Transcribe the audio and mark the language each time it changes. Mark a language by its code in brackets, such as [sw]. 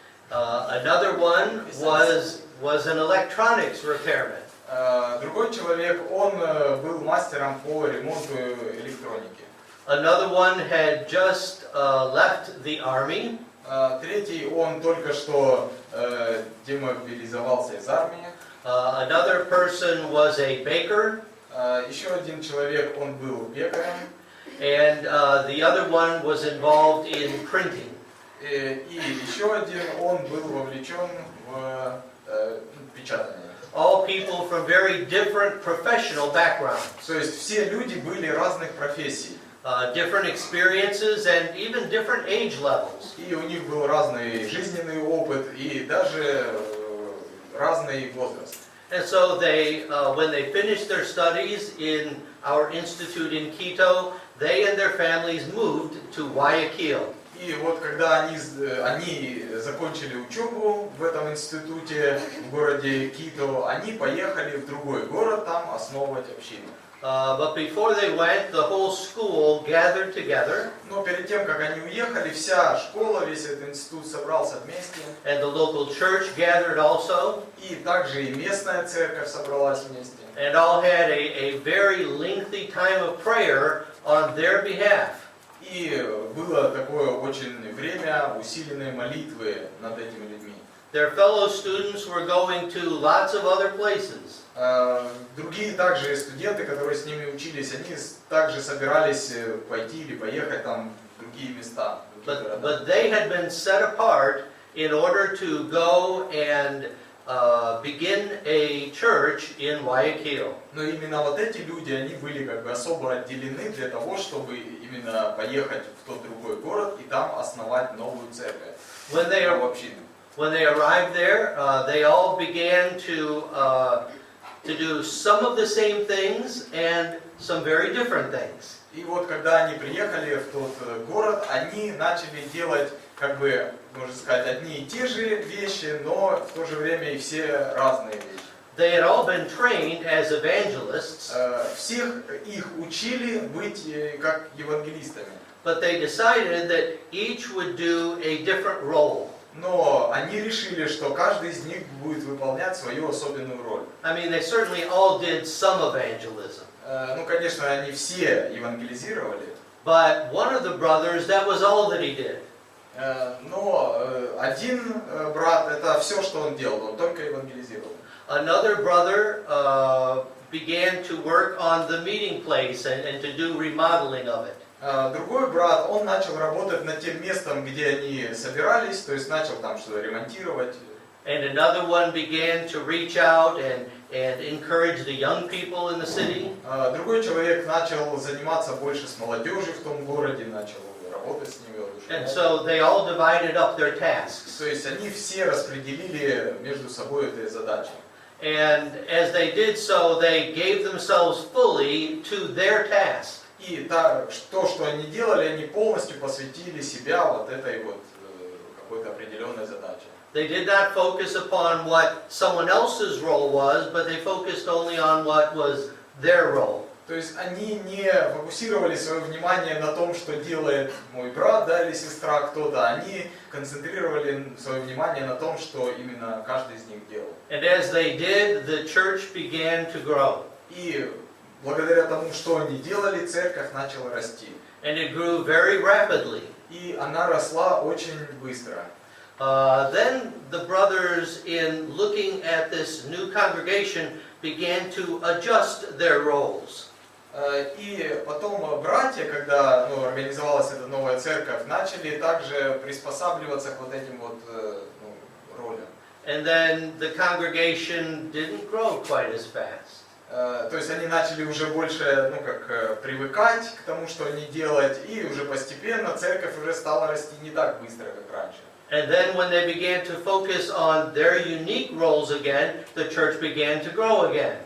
[en] Another one was an electronics repairman. [ru] Другой человек, он был мастером по ремонту электроники. [en] Another one had just left the army. [ru] Третий, он только что демобилизовался из армии. [en] Another person was a baker. [ru] Еще один человек, он был пекарем. [en] And the other one was involved in printing. [ru] И еще один, он был вовлечен в печатание. [en] All people from very different professional backgrounds. [ru] То есть все люди были разных профессий. [en] Different experiences and even different age levels. [ru] И у них был разный жизненный опыт и даже разный возраст. [en] And so they, when they finished their studies in our institute in Quito, they and their families moved to Guayaquil. [ru] И вот когда они закончили учебу в этом институте в городе Кито, они поехали в другой город там основывать общину. [en] But before they went, the whole school gathered together. [ru] Но перед тем, как они уехали, вся школа, весь этот институт собрался вместе. [en] And the local church gathered also. [ru] И также и местная церковь собралась вместе. [en] And all had a very lengthy time of prayer on their behalf. [ru] И было такое очень время усиленной молитвы над этими людьми. [en] Their fellow students were going to lots of other places. [ru] Другие также студенты, которые с ними учились, они также собирались пойти или поехать там в другие места. [en] But they had been set apart in order to go and begin a church in Guayaquil. [ru] Но именно вот эти люди, они были как бы особо отделены для того, чтобы именно поехать в тот другой город и там основать новую церковь. [en] When they arrived there, they all began to do some of the same things and some very different things. [ru] И вот когда они приехали в тот город, они начали делать, как бы, можно сказать, одни и те же вещи, но в то же время и все разные вещи. [en] They had all been trained as evangelists, [ru] Всех их учили быть как евангелистами. [en] but they decided that each would do a different role. [ru] Но они решили, что каждый из них будет выполнять свою особенную роль. [en] I mean, they certainly all did some evangelism. [ru] Ну, конечно, они все евангелизировали, [en] But one of the brothers, that was all that he did. [ru] но один брат, это все, что он делал, он только евангелизировал. [en] Another brother began to work on the meeting place and to do remodeling of it. [ru] Другой брат, он начал работать над тем местом, где они собирались, то есть начал там что-то ремонтировать. [en] And another one began to reach out and encourage the young people in the city. [ru] Другой человек начал заниматься больше с молодежью в том городе, начал работать с ними. [en] And so they all divided up their tasks. [ru] То есть они все распределили между собой эти задачи. [en] And as they did so, they gave themselves fully to their task. [ru] И то, что они делали, они полностью посвятили себя вот этой вот какой-то определенной задаче. [en] They did not focus upon what someone else's role was, but they focused only on what was their role. [ru] То есть они не фокусировали свое внимание на том, что делает мой брат, да, или сестра, кто-то. Они концентрировали свое внимание на том, что именно каждый из них делал. [en] And as they did, the church began to grow. [ru] И благодаря тому, что они делали, церковь начала расти. [en] And it grew very rapidly. [ru] И она росла очень быстро. [en] Then the brothers, in looking at this new congregation, began to adjust their roles. [ru] И потом братья, когда организовалась эта новая церковь, начали также приспосабливаться к вот этим вот ролям. [en] And then the congregation didn't grow quite as fast. [ru] То есть они начали уже больше, привыкать к тому, что они делают, и уже постепенно церковь уже стала расти не так быстро, как раньше. [en] And then when they began to focus on their unique roles again, the church began to grow again.